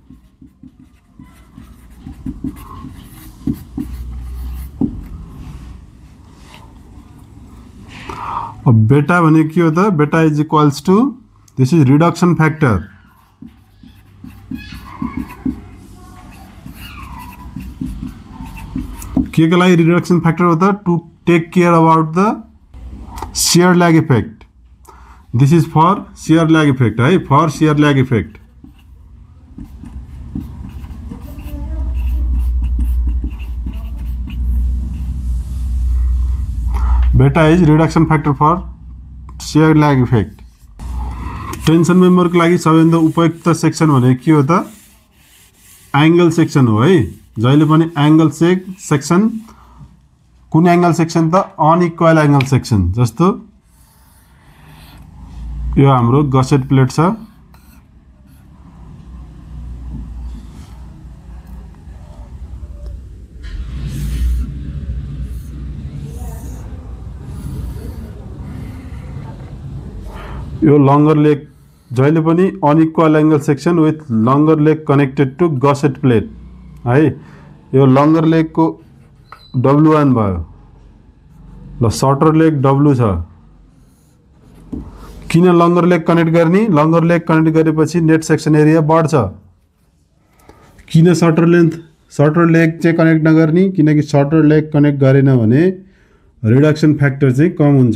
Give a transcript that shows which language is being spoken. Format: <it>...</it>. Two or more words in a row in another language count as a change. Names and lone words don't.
<ne>अब बेटा भनेको के हो त?</ne> <en>beta is equals to, this is reduction factor.</en> <ne>के को लागि</ne> <en>reduction factor</en> <ne>हो त?</ne> <en>टू take care about the shear lag effect। This is for shear lag effect, है, for shear lag effect। beta is reduction factor for shear lag effect। tension member</en> <ne>को लागि सबैभन्दा उपयुक्त सेक्सन भनेको के हो त?</ne> <en>angle section</en> <ne>हो है। जहिले पनि</ne> <en>angle section,</en> <ne>कुन</ne> <en>angle section</en> <ne>त?</ne> <en>unequal angle section.</en> <ne>जस्तो यो हाम्रो गसेट प्लेट छ, यो</ne> <en>longer leg</en> <ne>जहिले पनि</ne> <en>unequal angle section with longer leg connected to gusset plate</en> <ne>है। यो</ne> <en>longer leg</en> <ne>को W1 भयो, ल</ne> <en>shorter leg</en> <ne>W छ। किन</ne> <en>longer leg connect</en> <ne>गर्ने?</ne> <en>longer leg connect</en> <ne>गरेपछि</ne> <en>net section area</en> <ne>बढ्छ। किन</ne> <en>shorter leg</en> <ne>चाहिँ कनेक्ट नगर्ने? किनकि</ne> <en>shorter leg connect</en> <ne>गरेन भने</ne> <en>reduction factor</en> <ne>चाहिँ कम हुन्छ।</ne>